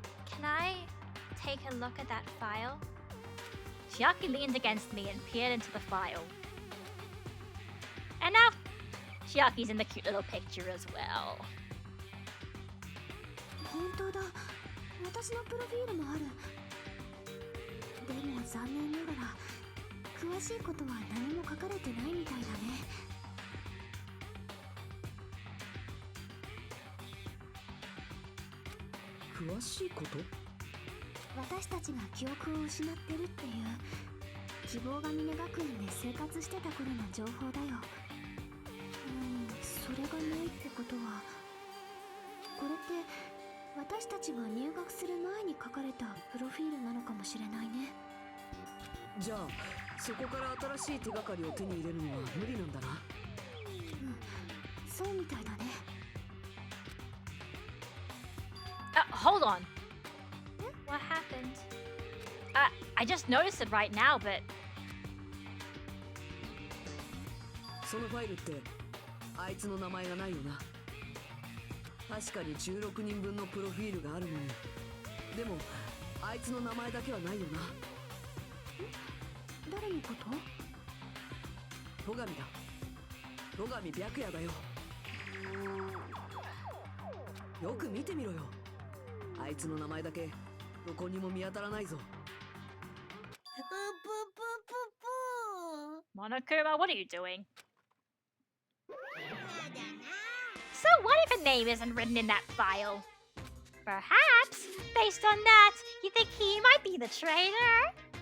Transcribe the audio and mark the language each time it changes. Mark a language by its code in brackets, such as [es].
[en] Can I take a look at that file? Chiaki leaned against me and peered into the file. And now, Chiaki's in the cute little picture as well. [ja] 本当だ。私のプロフィールもある。でも残念ながら詳しいことは何も書かれてないみたいだね。詳しいこと？私たちが記憶を失ってるっていう希望が峰学園で生活してた頃の情報だよ。それがないってことは、これって私たちが入学する前に書かれたプロフィールなのかもしれないね。じゃあそこから新しい手がかりを手に入れるのは無理なんだな。そうみたいだね。 [en] Hold on. What happened? I just noticed it right now, but [ja] そのファイルってあいつの名前がないよな。確かに16人分のプロフィールがあるのに、でもあいつの名前だけはないよな。誰のこと？戸上だ。戸上白夜だよ。よく見てみろよ。あいつの名前だけどこにも見当たらないぞ。 [en] Monokuma, what are you doing? So what if a name isn't written in that file? Perhaps, based on that, you think he might be the traitor?